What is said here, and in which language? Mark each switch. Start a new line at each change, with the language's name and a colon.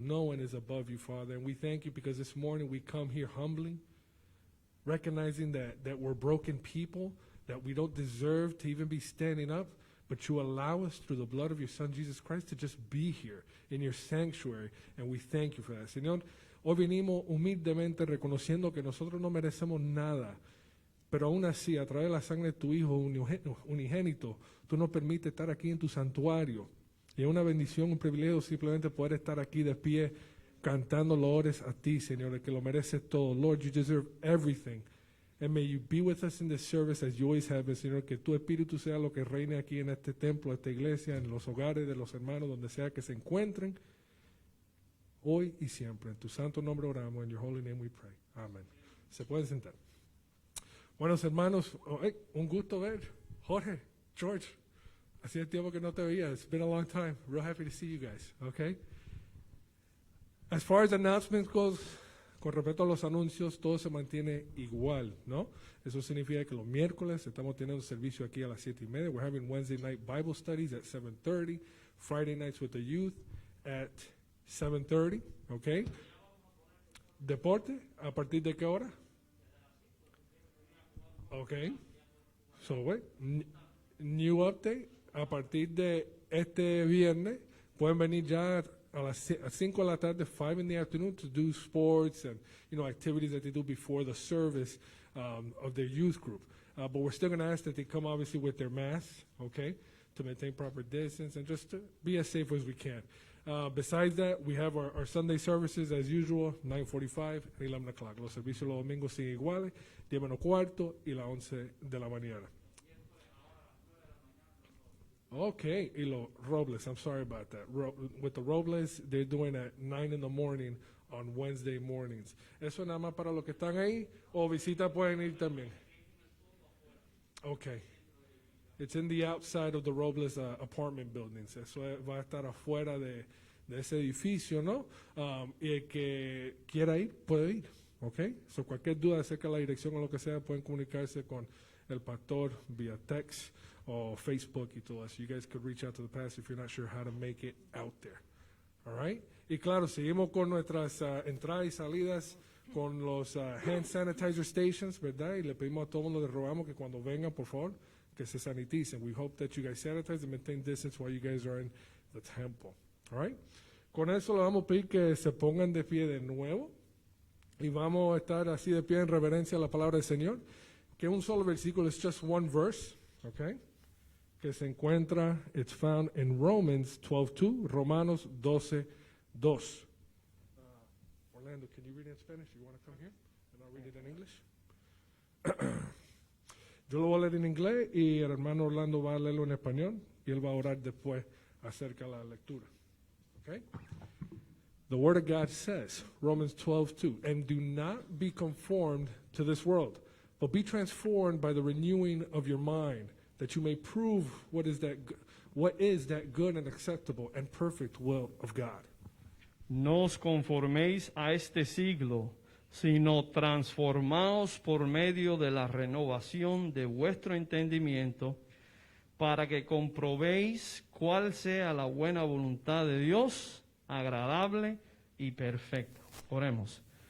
English: No one is above you, Father. And we thank you because this morning we come here humbly, recognizing that we're broken people, that we don't deserve to even be standing up, but you allow us through the blood of your Son, Jesus Christ, to just be here in your sanctuary, and we thank you for that.
Spanish: Señor, hoy venimos humildemente reconociendo que nosotros no merecemos nada, pero aún así, a través de la sangre de tu Hijo unigénito, tú nos permites estar aquí en tu santuario. Y es una bendición, un privilegio simplemente poder estar aquí de pie, cantando loores a ti, Señor, que lo mereces todo.
English: Lord, you deserve everything. And may you be with us in this service as you always have been,
Spanish: Señor, que tu Espíritu sea lo que reine aquí en este templo, esta iglesia, en los hogares de los hermanos, donde sea que se encuentren, hoy y siempre. En tu santo nombre oramos,
English: in your holy name we pray.
Spanish: Amen. Se pueden sentar. Buenos hermanos, un gusto ver. Jorge, George, hacía tiempo que no te veía.
English: It's been a long time. Real happy to see you guys, okay? As far as announcements goes, con respecto a los anuncios, todo se mantiene igual, ¿no?
Spanish: Eso significa que los miércoles estamos teniendo servicio aquí a las 7:30.
English: We're having Wednesday night Bible studies at 7:30. Friday nights with the youth at 7:30, okay?
Spanish: Deporte, ¿a partir de qué hora?
English: Okay. So, wait, new update.
Spanish: A partir de este viernes, pueden venir ya a las 5 de la tarde,
English: 5 in the afternoon, to do sports and, activities that they do before the service of their youth group. But we're still going to ask that they come, obviously, with their masks, okay, to maintain proper distance and just to be as safe as we can. Besides that, we have our Sunday services, as usual, 9:45 and 11 o'clock.
Spanish: Los servicios los domingos siguen iguales, 10:15 y las 11 de la mañana.
English: Okay, y los Robles, I'm sorry about that. With the Robles, they're doing at 9 in the morning on Wednesday mornings.
Spanish: ¿Eso nada más para los que están ahí o visitas pueden ir también?
English: Okay. It's in the outside of the Robles apartment buildings.
Spanish: Eso va a estar afuera de ese edificio, ¿no? Y el que quiera ir, puede ir, okay? So cualquier duda acerca de la dirección o lo que sea, pueden comunicarse con el pastor vía text o Facebook y todo eso.
English: You guys could reach out to the pastor if you're not sure how to make it out there. All right?
Spanish: Y claro, seguimos con nuestras entradas y salidas con los hand sanitizer stations, ¿verdad? Y le pedimos a todo el mundo, le rogamos que cuando vengan, por favor, que se saniticen.
English: We hope that you guys sanitize and maintain distance while you guys are in the temple. All right?
Spanish: Con eso le vamos a pedir que se pongan de pie de nuevo y vamos a estar así de pie en reverencia a la palabra del Señor, que un solo versículo, es
English: just one verse,
Spanish: okay? Que se encuentra,
English: it's found in Romans 12:2,
Spanish: Romanos 12:2.
English: Orlando, can you read it in Spanish? You want to come here? And I'll read it in English.
Spanish: Yo lo voy a leer en inglés y el hermano Orlando va a leerlo en español y él va a orar después acerca de la lectura.
English: Okay? The Word of God says, Romans 12:2, and do not be conformed to this world, but be transformed by the renewing of your mind, that you may prove what is that good and acceptable and perfect will of God.
Spanish: No os conforméis a este siglo, sino transformaos por medio de la renovación de vuestro entendimiento, para que comprobéis cuál sea la buena voluntad de Dios, agradable y perfecta. Oremos.